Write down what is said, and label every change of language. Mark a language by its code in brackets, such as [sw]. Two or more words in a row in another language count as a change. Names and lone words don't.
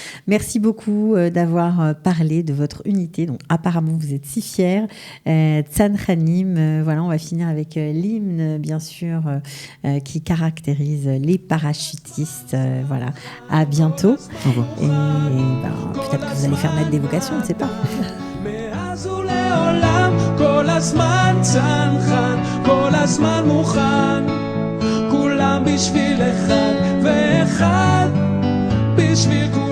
[fr] Merci beaucoup d'avoir parlé de votre unité. Donc, apparemment, vous êtes si fiers. Tzanchanim, voilà, on va finir avec l'hymne, bien sûr, qui caractérise les parachutistes. Voilà. À bientôt. Au revoir. Et peut-être que vous allez faire naître des vocations, on ne sait pas. [he] כל הזמן צנחן, כל הזמן מוכן, כולם בשביל אחד ואחד בשביל